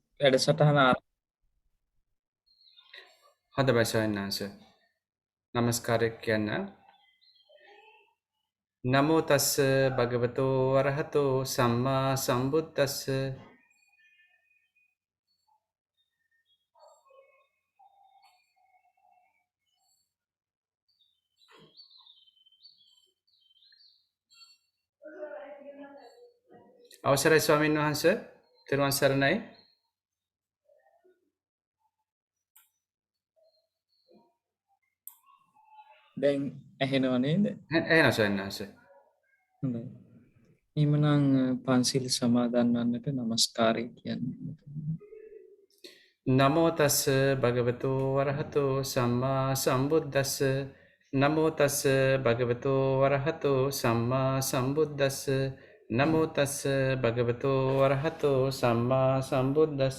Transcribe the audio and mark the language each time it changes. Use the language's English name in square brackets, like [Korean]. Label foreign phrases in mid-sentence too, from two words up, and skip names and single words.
[Sinhala] වැඩසටහන හොඳයි ස්වාමීන් වහන්සේ. නමස්කාරය කියන්න. [Pali] නමෝ තස්ස භගවතෝ අරහතෝ සම්මා සම්බුද්දස්ස. [Sinhala] අවසරයි ස්වාමීන් වහන්සේ. තෙරුවන් සරණයි. දැන් ඇහෙනව නේද? එහෙනම් ස්වාමීන් වහන්සේ. හොඳයි. එහෙමනම් පන්සිල් සමාදන් වන්නට নমස්කාරය කියන්නේ. [Pali] නමෝ තස්ස භගවතෝ අරහතෝ සම්මා සම්බුද්දස්ස. නමෝ තස්ස භගවතෝ අරහතෝ සම්මා සම්බුද්දස්ස. නමෝ තස්ස භගවතෝ අරහතෝ සම්මා සම්බුද්දස්ස.